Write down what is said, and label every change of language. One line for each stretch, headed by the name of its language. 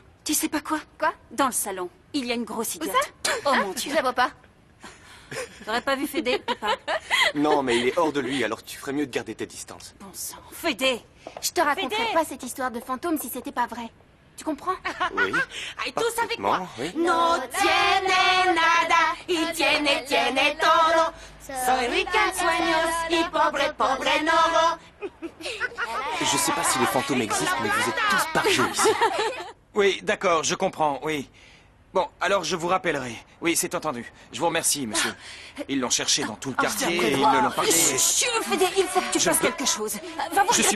French: Tu sais pas quoi? Quoi? Dans le salon, il y a une grosse idiote. ça? Oh Ah, mon Dieu. Je la vois pas. T'aurais pas vu Fédé ou pas? Non, mais il est hors de lui, alors tu ferais mieux de garder tes distances. Bon sang. Fédé! Je te raconterais Fédé! pas cette histoire de fantôme si c'était pas vrai. Tu comprends? Oui. Allez, tous avec moi. Oui.
Spanish: No tiene nada y tiene todo. Soy rica en sueños y pobre, pobre no.
French: Je sais pas si les fantômes existent, mais vous êtes tous barjots ici. Oui, d'accord, je comprends, oui. Bon, alors je vous rappellerai. Oui, c'est entendu. Je vous remercie, monsieur. Ils l'ont cherché dans tout le quartier et ils me l'ont parlé. Chut, Fédé, il faut que tu Je fasses peux- quelque chose. Va voir Je suis